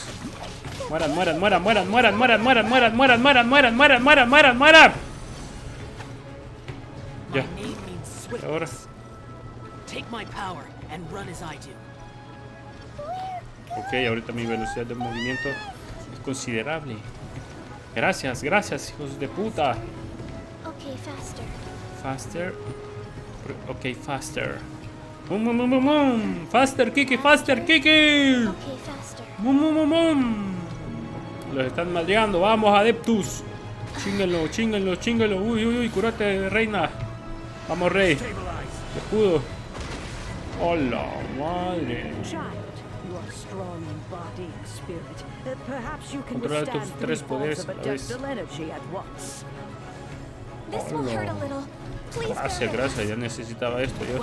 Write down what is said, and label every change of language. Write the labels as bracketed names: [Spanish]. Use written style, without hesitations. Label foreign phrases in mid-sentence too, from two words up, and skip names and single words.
[Spanish] Mueran, mueran, mueran, mueran, mueran, mueran, mueran, mueran, mueran, mueran, mueran, mueran, mueran, mueran, mueran. Ya. Ahora. Ok, ahorita mi velocidad de movimiento es considerable. Gracias, gracias, hijos de puta. [English] Faster. Ok, faster. Mum, mum, mum, mum. Faster, Kiki, faster, Kiki. Mum, mum, mum, mum. [Spanish] Los están maldeando. Vamos, adeptus. Chínguenlo, chínguenlo, chínguenlo. Uy, uy, uy, curate, reina. Vamos, rey. Escudo. Hola, madre. Controla tus tres poderes a la vez. Gracias, gracias, ya necesitaba esto yo.